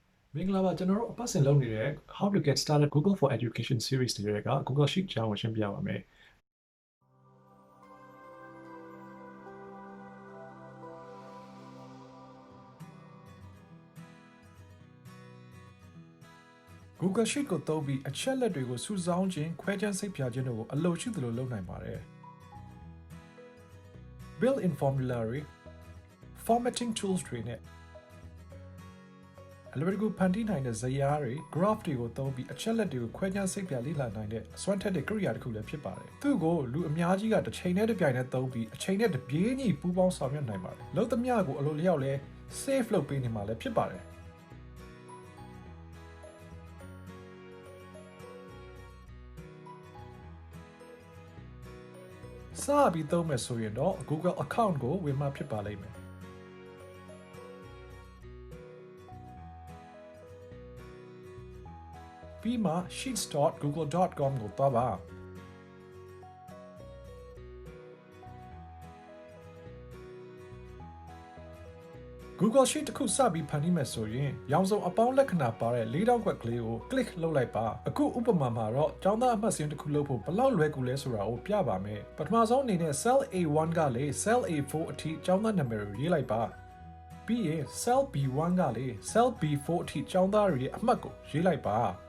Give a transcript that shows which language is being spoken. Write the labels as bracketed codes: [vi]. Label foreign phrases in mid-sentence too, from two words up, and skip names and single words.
[my] မင်္ဂလာပါကျွန်တော်တို့အပတ်စဉ်လုပ်နေတဲ့ How to get started Google for Education series တွေက Google Sheet အကြောင်းကိုရှင်းပြပါမယ် Google Sheet ကိုသုံးပြီးအချက်လက်တွေကိုစုဆောင်းခြင်းခွဲခြမ်းစိတ်ဖြာခြင်းတို့ကိုအလိုရှိသလိုလုပ်နိုင်ပါတယ် [en] Build in formulary formatting tools [my] တွေနဲ့အလွယ်တကူဖန်တီးနိုင်တဲ့ဇယားတွေ graph တွေကိုသုံးပြီးအချက်လက်တွေကို ခွဲခြမ်းစိတ်ဖြာလေ့လာနိုင်တဲ့စွမ်းထက်တဲ့ကိရိယာတစ်ခုလည်းဖြစ်ပါတယ်။သူ့ကိုလူအများကြီးကတစ်ချိန်နဲ့တစ်ပြိုင်နက်သုံးပြီးအချိန်နဲ့တစ်ပြေးညီပူးပေါင်းဆောင်ရွက်နိုင်ပါတယ်။လုပ်သမျှကိုအလိုလျောက်လဲ save လုပ်ပေးနေမှာလည်းဖြစ်ပါတယ်။စပြီးသုံးမယ်ဆိုရင်တော့ Google account ကိုဝင်မှဖြစ်ပါလိမ့်မယ်။ ပြီးမှ sheets.google.com ကိုသွားပါ Google Sheet တစ်ခုစပြီးဖန်တီးမယ်ဆိုရင်ရောင်စုံအပေါင်းလက္ခဏာပါတဲ့ ၄တောင်ခွက်ကလေးကို click လုပ်လိုက်ပါအခုဥပမာမှာတော့ကျောင်းသားအမှတ်စဉ်တစ်ခုလုပ်ဖို့ဘယ်လောက်လွယ်ကူလဲဆိုတာကိုပြပါမယ်ပထမဆုံးအနေနဲ့ cell A1 ကလေ cell A4 အထိကျောင်းသားနာမည်ကိုရေးလိုက်ပါပြီးရင် cell B1 ကလေ cell B4 အထိကျောင်းသားတွေရဲ့အမှတ်ကိုရေးလိုက်ပါ